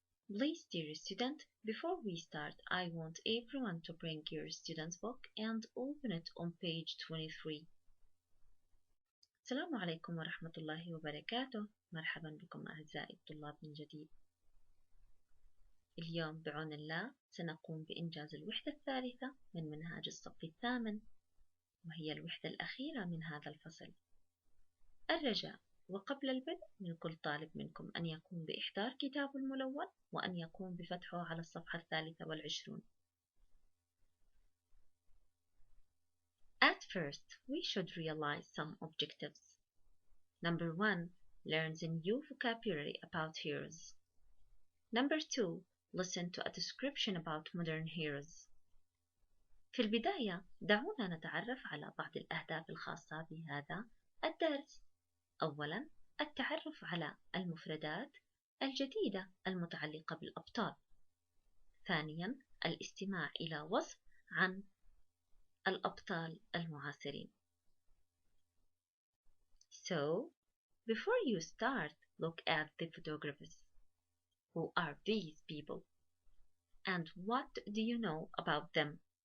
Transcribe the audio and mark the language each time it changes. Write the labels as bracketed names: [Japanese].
[English] Please, dear student, before we start, I want everyone to bring your student's book and open it on page 23. [Arabic] السلام عليكم ورحمة الله وبركاته. مرحبا بكم أعزائي الطلاب من جديد. اليوم بعون الله سنقوم بإنجاز الوحدة الثالثة من منهاج الصف الثامن، وهي الوحدة الأخيرة من هذا الفصل. الرجاء وقبل البدء من كل طالب منكم أن يقوم بإحضار كتاب الملون وأن يقوم بفتحه على الصفحة 23. [English] At first, we should realize some objectives. Number 1. Learn the new vocabulary about heroes. Number 2. Listen to a description about modern heroes. [Arabic] في البداية دعونا نتعرف على بعض الأهداف الخاصة بهذا الدرس. أولاً التعرف على المفردات الجديدة المتعلقة بالأبطال. ثانياً الاستماع إلى وصف عن الأبطال المعاصرين. [English] So, before you start, look at the photographs. Who are these people? And what do you know about them?